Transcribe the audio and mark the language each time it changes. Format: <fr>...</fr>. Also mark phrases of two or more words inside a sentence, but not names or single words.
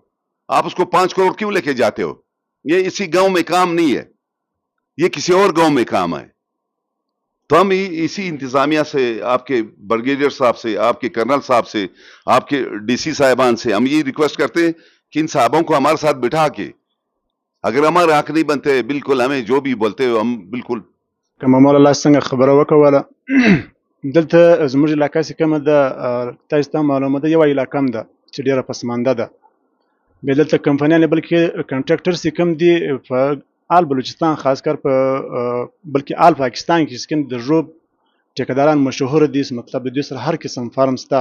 <ur>آپ اس کو 5 کروڑ کیوں لے کے جاتے ہو؟ یہ اسی گاؤں میں کام نہیں ہے، یہ کسی اور گاؤں میں کام ہے. تو ہم اسی انتظامیہ سے، آپ کے بریگیڈیئر صاحب سے، آپ کے کرنل صاحب سے، آپ کے ڈی سی صاحبان سے ہم یہ ریکویسٹ کرتے ہیں کہ ان صاحبوں کو ہمارے ساتھ بٹھا کے، اگر ہمارے حق نہیں بنتے، بالکل ہمیں جو بھی بولتے ہو ہم بالکل</ur> <ps>کما مولا الله څنګه خبره وکوله دلته زموږ علاقه چې کومه ده تاسو ته معلومه ده، یو علاقه ده چې ډیره پسمانده ده. بیا دلته کمپنیانې بلکې کنټراکټر چې کوم دي په آل بلوچستان خاص کر په بلکې آل پاکستان کې چې کوم د ژوب ټیکداران مشهور دي، مطلب د دوی سره هر قسم فارم سته.</ps>